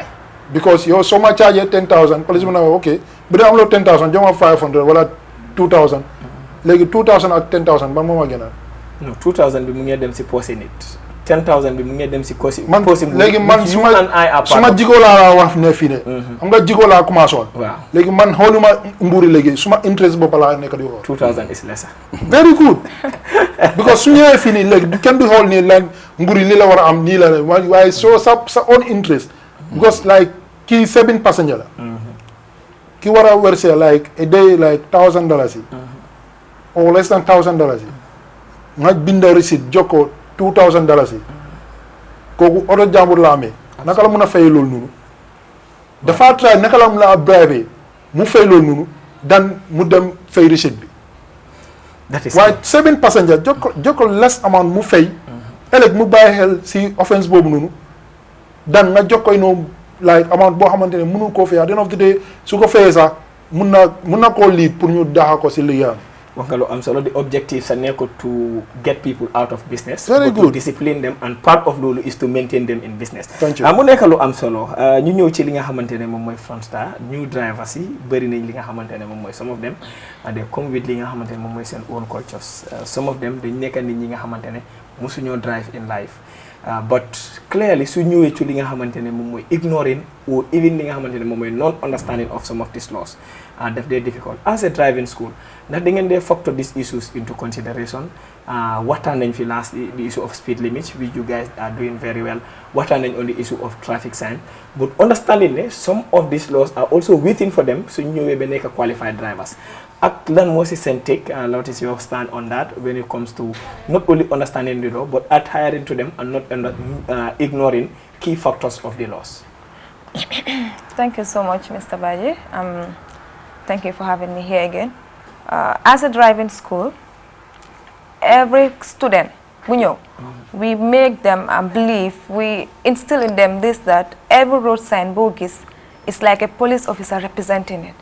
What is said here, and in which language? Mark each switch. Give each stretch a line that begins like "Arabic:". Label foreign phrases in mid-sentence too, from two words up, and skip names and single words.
Wolof: because yow soo ma chargé 10,000 police bi na ok bu dee am loo 10,000 jox ma 500 wala 2,000 léegi 2,000 ak 10,000 ban moo ma gënal non 2,000 bi mu ngi dem si poche nit 10,000 bi mu ngi dem si kosi man léegi man su ma jigoo laa wax ne fii ne xam nga jigoo laa commencé woon waaw léegi man xooluma nguuri léegi su ma interest bopp laa nekk di xool
English: 2,000 is lesser very good
Wolof: because su ñëwee fii nii léegi kenn du xool nii lan nguuri li la war a am nii la waaye soo sa
English: own interest because like
Wolof: kii 7 passenger la ki war a verser
English: like a day like $1,000 or less than $1,000
Wolof: nga binda receipt jokko $2,000 kooku oto jàmbur la amee naka la mun a fay loolu noonu dafa try naka la mun a bribe mu fay loolu noonu dan mu dem fay receipt bi waaye 7 passenger jokko
English: less amount
Wolof: mu fay ëllëg mu bàyyi xel si offense boobu noonu dan nga jokkoy noonu
English: like amount
Wolof: boo xamante ne mënu koo fay
English: at the end of the day
Wolof: su ko fayee sax mun na koo lead pour ñu daxa ko si liggéeyam. wax nga lu am solo
English: the objective
Wolof: sa nekkul
English: to get people out of business. Very but good. to discipline them and part of loolu is to maintain them in business. Thank you.
Wolof: mu nekk lu am solo ñu ñëw ci li nga xamante ne moom mooy Frontstar new drivers yi bëri nañ li nga xamante ne moom mooy
English: some of them they come with
Wolof: li nga xamante ne moom mooy seen
English: own cultures some of them
Wolof: dañ nekk nit ñi nga xamante ne mosuñoo
English: drive in life. But clearly
Wolof: su ñëwee ci li nga xamante ne moom mooy
English: ignoring or even
Wolof: li nga xamante ne moom mooy
English: non understanding of some of these laws
Wolof: daf dee
English: difficult as a driving school
Wolof: ndax da ngeen dee
English: factor these issues into consideration
Wolof: waxtaan nañ fi
English: last the issue of speed limits which you guys are doing very well
Wolof: waxtaan nañ
English: on the issue of traffic sign but understanding ne some of these laws are also waiting for them su ñëwee ba nekk qualified drivers
Wolof: ak lan moo si seen
English: take what is your stand on that when it comes to not only understanding the law but adhering to them and not ignoring key factors of the laws. Thank you so much, Mr. Baji. Thank you for having me here again. As a driving school, every student, we make them believe, we instill in them this, that every road sign bogus is like a police officer representing it.